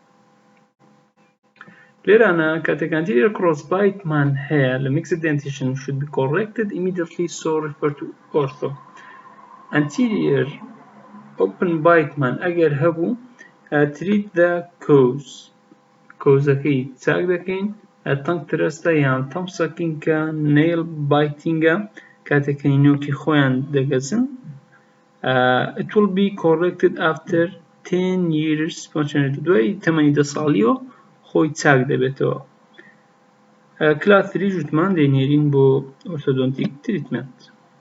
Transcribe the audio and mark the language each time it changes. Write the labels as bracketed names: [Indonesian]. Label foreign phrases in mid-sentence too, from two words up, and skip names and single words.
[Central Kurdish] لێرانە کاتێک [English] anterior crossbite [Central Kurdish] مان هەیە لە [English] mixed dentition should be corrected immediately so refer to ortho. Anterior open bite [Central Kurdish] مان ئەگەر هەبوو [English] treat the cause [Central Kurdish] کۆزەکەی چاک دەکەین [English] tongue thrust [Central Kurdish] یان [English] thumb sucking [Central Kurdish] کە [English] nail biting [Central Kurdish] کاتێک نێوکی خۆیان دەگەزن [English] it will be corrected after 10 years [Central Kurdish] دوای تەمەنی 10 ساڵیەوە خۆی چاک دەبێتەوە class 3 جوتمان دەینێرین بۆ [English] orthodontic treatment